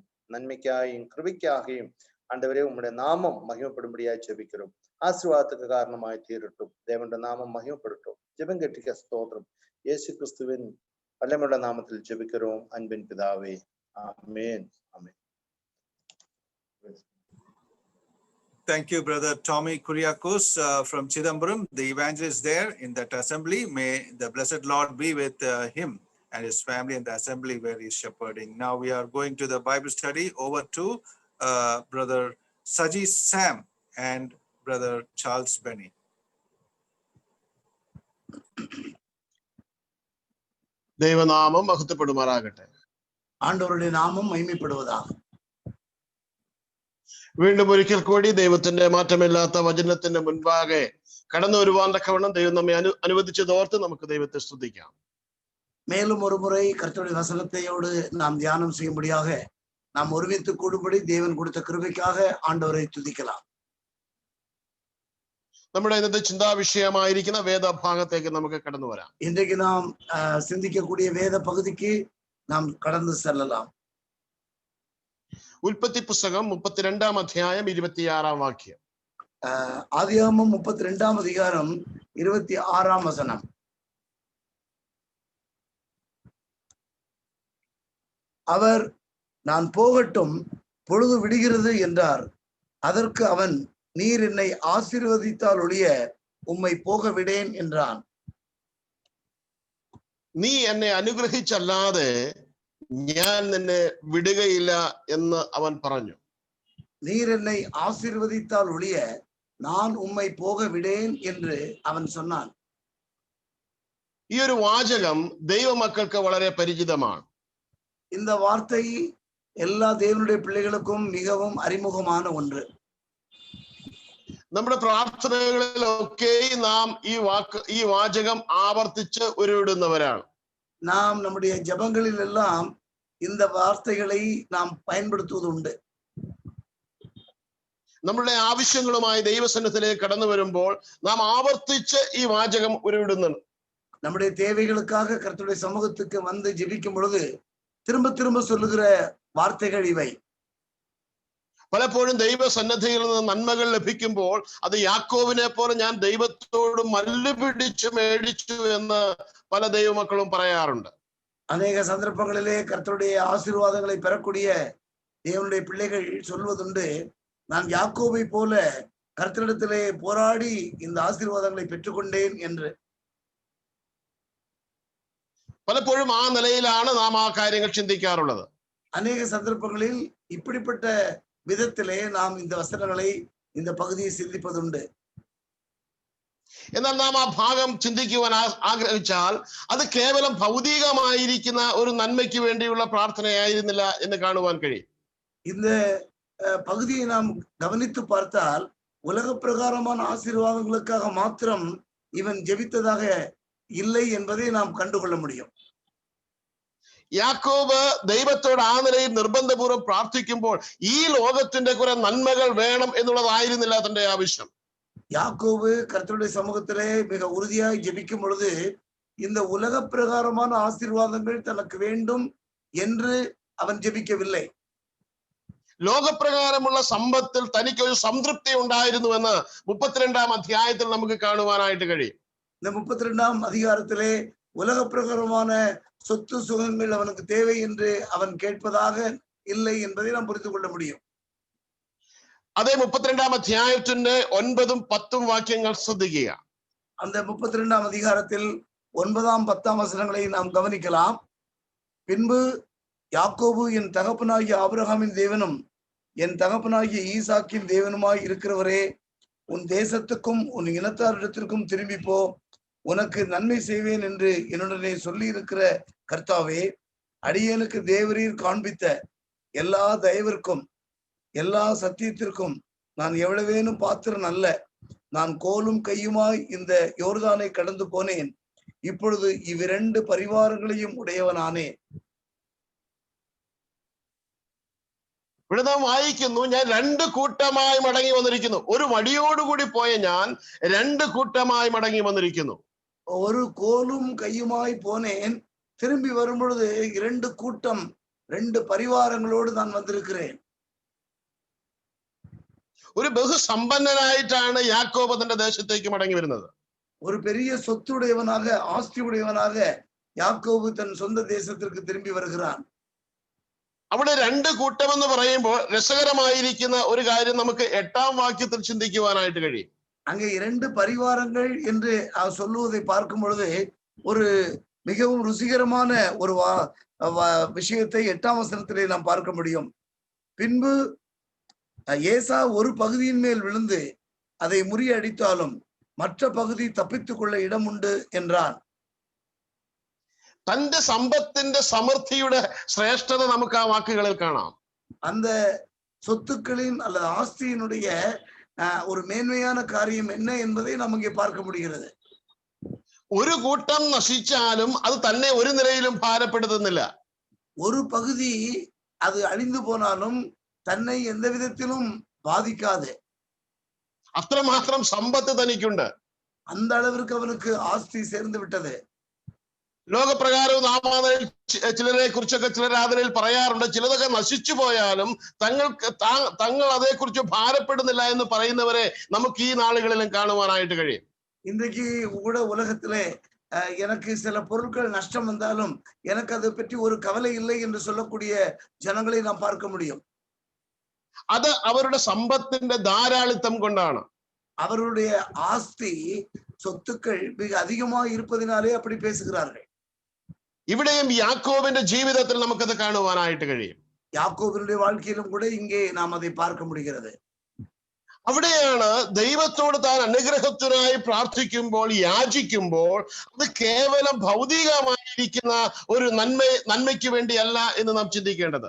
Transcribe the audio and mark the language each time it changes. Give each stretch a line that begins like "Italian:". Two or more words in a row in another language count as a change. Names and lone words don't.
Tamil: நன்மைக்காயும் கிருபைக்காகவும் ஆண்டவரே உம்முடைய நாமம் மகிமைப்படும்படியாக ஜெபிக்கிறோம். ஆசீர்வாதத்துக்கு காரணமாய் தீரட்டும். தேவனுடைய நாமம் மகிமைப்படட்டும். ஜெபங்கேட்டிக்க ஸ்தோத்திரம். இயேசு கிறிஸ்துவின் வல்லமையுள்ள நாமத்தில் ஜெபிக்கிறோம் அன்பின் பிதாவே, ஆமென். ஆமென்.
English: Thank you, Brother Tommy Kuriakos from Chidambaram, the evangelist there in that assembly. May the blessed Lord be with him and his family in the assembly where he is shepherding. Now we are going to the Bible study. Over to Brother Saji Sam and Brother Charles Benny.
Malayalam: ദൈവനാമം മഹത്വപ്പെടുമാറാകട്ടെ.
Tamil: ஆண்டவருடைய நாமம் மகிமைப்படுவதாக.
Malayalam: വീണ്ടും ഒരിക്കൽ കൂടി ദൈവത്തിന്റെ മാറ്റമില്ലാത്ത വചനത്തിന്റെ മുൻപാകെ കടന്നു വരുവാൻ തക്കവണ്ണം ദൈവം നമ്മെ അനുവദിച്ചതോർത്ത് നമുക്ക് ദൈവത്തെ സ്തുതിക്കാം.
Tamil: மேலும் ஒரு முறை கர்த்தருடைய வசனத்தையோடு நாம் தியானம் செய்யும்படியாக நாம் ஒருமித்து கூடும்படி தேவன் கொடுத்த கிருபைக்காக ஆண்டவரை துதிக்கலாம்.
Malayalam: നമ്മുടെ ഇന്നത്തെ ചിന്താ വിഷയമായിരിക്കുന്ന വേദഭാഗത്തേക്ക് നമുക്ക് കടന്നു വരാം.
Tamil: இன்றைக்கு நாம் சிந்திக்கக்கூடிய வேத பகுதிக்கு நாம் கடந்து செல்லலாம்.
Malayalam: ഉൽപ്പത്തി പുസ്തകം 32-ാം അധ്യായം 26-ാം വാക്യം.
Tamil: ஆதியாகமம் 32-ாம் அதிகாரம் 26-ாம் வசனம். அவர் நான் போகட்டும் பொழுது விடுகிறது என்றார். அதற்கு அவன் நீர் என்னை ஆசீர்வதித்தால் ஒழிய உம்மை போக விடேன் என்றான்.
Malayalam: നീ എന്നെ അനുഗ്രഹിച്ചല്ലാതെ ഞാൻ നിന്നെ വിടുകയില്ല എന്ന് അവൻ പറഞ്ഞു.
Tamil: நீர் என்னை ஆசீர்வதித்தால் ஒழிய நான் உம்மை போக விடேன் என்று அவன் சொன்னான்.
Malayalam: ഈ ഒരു വാചകം ദൈവമക്കൾക്ക് വളരെ പരിചിതമാണ്.
Tamil: இந்த வார்த்தை எல்லா தேவனுடைய பிள்ளைகளுக்கும் மிகவும் அறிமுகமான ஒன்று.
Malayalam: നമ്മുടെ പ്രാർത്ഥനകളിലൊക്കെ നാം ഈ വാചകം ആവർത്തിച്ച് ഉരുവിടുന്നവരാണ്.
Tamil: நாம் நம்முடைய ஜெபங்களில் எல்லாம் இந்த வார்த்தைகளை நாம் பயன்படுத்துவதுண்டு.
Malayalam: നമ്മളുടെ ആവശ്യങ്ങളുമായി ദൈവസന്നിധിയിലേക്ക് കടന്നു വരുമ്പോൾ നാം ആവർത്തിച്ച് ഈ വാചകം ഉരുവിടുന്നുണ്ട്.
Tamil: நம்முடைய தேவைகளுக்காக கர்த்தருடைய சமூகத்துக்கு வந்து ஜெபிக்கும் பொழுது திரும்ப திரும்ப சொல்லுகிற வார்த்தைகள் இவை.
Malayalam: പലപ്പോഴും ദൈവസന്നിധിയിൽ നിന്ന് നന്മകൾ ലഭിക്കുമ്പോൾ അത് യാക്കോബിനെ പോലെ ഞാൻ ദൈവത്തോട് മല്ല് പിടിച്ചു മേടിച്ചു എന്ന് പല ദൈവമക്കളും പറയാറുണ്ട്.
Tamil: அநேக சந்தர்ப்பங்களிலே கர்த்தருடைய ஆசீர்வாதங்களை பெறக்கூடிய தேவனுடைய பிள்ளைகள் சொல்வதுண்டு, நான் யாக்கோபை போல கர்த்தரிடத்திலே போராடி இந்த ஆசீர்வாதங்களை பெற்றுக்கொண்டேன் என்று.
Malayalam: പലപ്പോഴും ആ നിലയിലാണ് നാം ആ കാര്യങ്ങൾ ചിന്തിക്കാറുള്ളത്.
Tamil: அநேக சந்தர்ப்பங்களில் இப்படிப்பட்ட விதத்திலே நாம் இந்த வசனங்களை இந்த பகுதியை சிந்திப்பதுண்டு.
Malayalam: എന്നാൽ നാം ആ ഭാഗം ചിന്തിക്കുവാൻ ആഗ്രഹിച്ചാൽ അത് കേവലം ഭൗതികമായിരിക്കുന്ന ഒരു നന്മയ്ക്ക് വേണ്ടിയുള്ള പ്രാർത്ഥനയായിരുന്നില്ല എന്ന് കാണുവാൻ കഴിയും.
Tamil: இந்த பகுதியை நாம் கவனித்து பார்த்தால் உலக பிரகாரமான ஆசீர்வாதங்களுக்காக மாத்திரம் இவன் ஜெபித்ததாக இல்லை என்பதை நாம் கண்டுகொள்ள முடியும்.
Malayalam: യാക്കോബ് ദൈവത്തോട് ആ നിലയിൽ നിർബന്ധപൂർവ്വം പ്രാർത്ഥിക്കുമ്പോൾ ഈ ലോകത്തിന്റെ കുറെ നന്മകൾ വേണം എന്നുള്ളതായിരുന്നില്ല തന്റെ ആവശ്യം.
Tamil: யாக்கோபு கர்த்தருடைய சமூகத்திலே மிக உறுதியாய் ஜெபிக்கும் பொழுது இந்த உலக பிரகாரமான ஆசீர்வாதங்கள் தனக்கு வேண்டும் என்று அவன் ஜெபிக்கவில்லை.
Malayalam: ലോകപ്രകാരമുള്ള സമ്പത്തിൽ തനിക്കൊരു സംതൃപ്തി ഉണ്ടായിരുന്നുവെന്ന് 32-ാം അധ്യായത്തിൽ നമുക്ക് കാണുവാനായിട്ട് കഴിയും.
Tamil: இந்த 32-ாம் அதிகாரத்திலே உலக பிரகாரமான சொத்து சுகங்கள் அவனுக்கு தேவை என்று அவன் கேட்பதாக இல்லை என்பதை நாம் புரிந்து கொள்ள முடியும்.
Malayalam: അതേ 32-ാം അധ്യായത്തിന്റെ 9-ഉം 10-ഉം വാക്യങ്ങൾ ശ്രദ്ധിക്കുക.
Tamil: அந்த 32-ாம் அதிகாரத்தில் 9-ஆம் 10-ஆம் வசனங்களை நாம் கவனிக்கலாம். பின்பு யாக்கோபு என் தகப்பனாகிய ஆபிரகாமின் தேவனும் என் தகப்பனாகிய ஈசாக்கின் தேவனுமாய் இருக்கிறவரே, உன் தேசத்துக்கும் உன் இனத்தாரிடத்திற்கும் திரும்பி போ, உனக்கு நன்மை செய்வேன் என்று என்னுடனே சொல்லி இருக்கிற கர்த்தாவே, அடியேனுக்கு தேவரீர் காண்பித்த எல்லா தயவிற்கும் எல்லா சத்தியத்திற்கும் நான் எவ்வளவேனும் பாத்திரன் அல்ல. நான் கோலும் கையுமாய் இந்த யோர்தானை கடந்து போனேன். இப்பொழுது இவ்விரண்டு பரிவாரங்களையும் உடையவனானே.
Malayalam: ഇവിടെ നാം വായിക്കുന്നു, ഞാൻ 2 കൂട്ടമായി മടങ്ങി വന്നിരിക്കുന്നു. ഒരു വടിയോടുകൂടി പോയ ഞാൻ 2 കൂട്ടമായി മടങ്ങി വന്നിരിക്കുന്നു.
Tamil: ஒரு கோலும் கையுமாய் போனேன், திரும்பி வரும் பொழுது 2 கூட்டம் 2 பரிவாரங்களோடு நான் வந்திருக்கிறேன்.
Malayalam: ഒരു ബഹുസമ്പന്നനായിട്ടാണ് യാക്കോബ് തന്റെ ദേശത്തേക്ക് മടങ്ങി വരുന്നത്.
Tamil: ஒரு பெரிய சொத்துடையவனாக ஆஸ்தி உடையவனாக யாக்கோபு தன் சொந்த தேசத்திற்கு திரும்பி வருகிறான்.
Malayalam: അവിടെ രണ്ട് കൂട്ടം എന്ന് പറയുമ്പോൾ രസകരമായിരിക്കുന്ന ഒരു കാര്യം നമുക്ക് 8-ാം വാക്യത്തിൽ ചിന്തിക്കുവാനായിട്ട് കഴിയും.
Tamil: அங்கே 2 பரிவாரங்கள் என்று சொல்லுவதை பார்க்கும் பொழுது ஒரு மிகவும் ருசிகரமான ஒரு விஷயத்தை 8ஆம் வசனத்திலே நாம் பார்க்க முடியும். பின்பு ஏசா ஒரு பகுதியின் மேல் விழுந்து அதை முறியடித்தாலும் மற்ற பகுதி தப்பித்துக் கொள்ள இடம் உண்டு என்றான்.
Malayalam: തന്റെ സമ്പത്തിന്റെ സമൃദ്ധിയുടെ ശ്രേഷ്ഠത നമുക്ക് ആ വാക്കുകളിൽ കാണാം.
Tamil: அந்த சொத்துக்களின் அல்லது ஆஸ்தியினுடைய ஒரு மேன்மையான காரியம் என்ன என்பதை நாம் இங்கே பார்க்க முடிகிறது.
Malayalam: ഒരു കൂട്ടം നശിച്ചാലും അത് തന്നെ ഒരു നിലയിലും ഭാരപ്പെടുത്തുന്നില്ല.
Tamil: ஒரு பகுதி அது அழிந்து போனாலும் தன்னை எந்த விதத்திலும் பாதிக்காது.
Malayalam: അത്രമാത്രം സമ്പത്ത് തനിക്കുണ്ട്.
Tamil: அந்த அளவிற்கு அவனுக்கு ஆஸ்தி சேர்ந்து விட்டது.
Malayalam: ലോകപ്രകാരവും നാം ചിലരെ കുറിച്ചൊക്കെ ചിലർ അതിൽ പറയാറുണ്ട്, ചിലതൊക്കെ നശിച്ചു പോയാലും തങ്ങൾ അതേക്കുറിച്ച് ഭാരപ്പെടുന്നില്ല എന്ന് പറയുന്നവരെ നമുക്ക് ഈ നാളുകളിലും കാണുവാനായിട്ട് കഴിയും.
Tamil: இன்றைக்கு கூட உலகத்திலே எனக்கு சில பொருட்கள் நஷ்டம் வந்தாலும் எனக்கு அதை பற்றி ஒரு கவலை இல்லை என்று சொல்லக்கூடிய ஜனங்களை நாம் பார்க்க முடியும்.
Malayalam: അത് അവരുടെ സമ്പത്തിന്റെ ധാരാളിത്തം കൊണ്ടാണ്.
Tamil: அவருடைய ஆஸ்தி சொத்துக்கள் மிக அதிகமாக இருப்பதினாலே அப்படி பேசுகிறார்கள்.
Malayalam: ഇവിടെയും യാക്കോബിന്റെ ജീവിതത്തിൽ നമുക്കത് കാണുവാനായിട്ട് കഴിയും.
Tamil: யாக்கோபினுடைய வாழ்க்கையிலும் கூட இங்கே நாம் அதை பார்க்க முடிகிறது.
Malayalam: അവിടെയാണ് ദൈവത്തോട് താൻ അനുഗ്രഹത്തിനായി പ്രാർത്ഥിക്കുമ്പോൾ, യാചിക്കുമ്പോൾ അത് കേവലം ഭൗതികമായിരിക്കുന്ന ഒരു നന്മയ്ക്ക് വേണ്ടിയല്ല എന്ന് നാം ചിന്തിക്കേണ്ടത്.